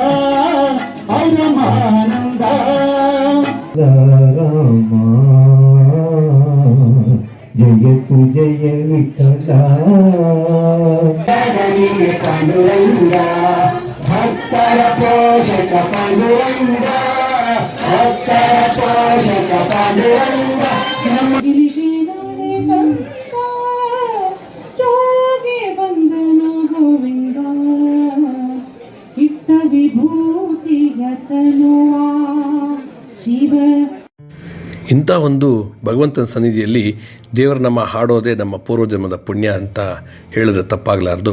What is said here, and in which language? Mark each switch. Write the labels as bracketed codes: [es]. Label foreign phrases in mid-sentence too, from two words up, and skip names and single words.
[mr] परमानन्द रामा जयतु जय विठ्ठला पांडुरंग भक्तर पोषक पांडुरंग भक्तर पोषक पांडुरंग [kn] ಇಂಥ ಒಂದು ಭಗವಂತನ ಸನ್ನಿಧಿಯಲ್ಲಿ ದೇವರ ನಮ್ಮ ಹಾಡೋದೇ ನಮ್ಮ ಪೂರ್ವಜನ್ಮದ ಪುಣ್ಯ ಅಂತ ಹೇಳಿದ್ರೆ ತಪ್ಪಾಗಲಾರ್ದು.